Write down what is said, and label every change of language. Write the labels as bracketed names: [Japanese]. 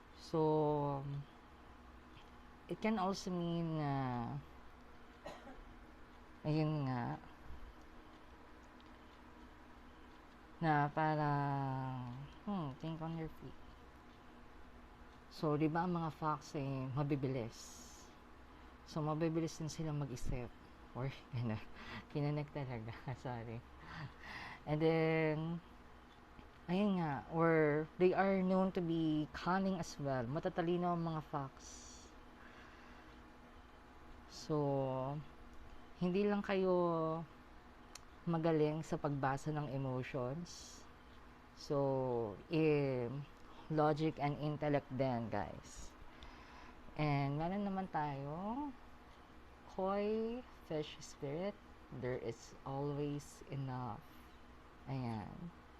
[English] So, it can also mean [Filipino] ayun nga, na parang, [English] think on your feet. [Filipino] So, di ba ang mga fox ay mabibilis. So, mabibilis din silang mag-isip. Or, kinanek talaga. Sorry. [English] And then, [Filipino] ayun nga, [English] or they are known to be cunning as well. [Filipino] Matatalino ang mga fox. So, hindi lang kayo magaling sa pagbasa ng emotions. [English] So, logic and intellect din, guys. And [Filipino] meron naman tayo, [English] koi, fish spirit, there is always enough. Ayan.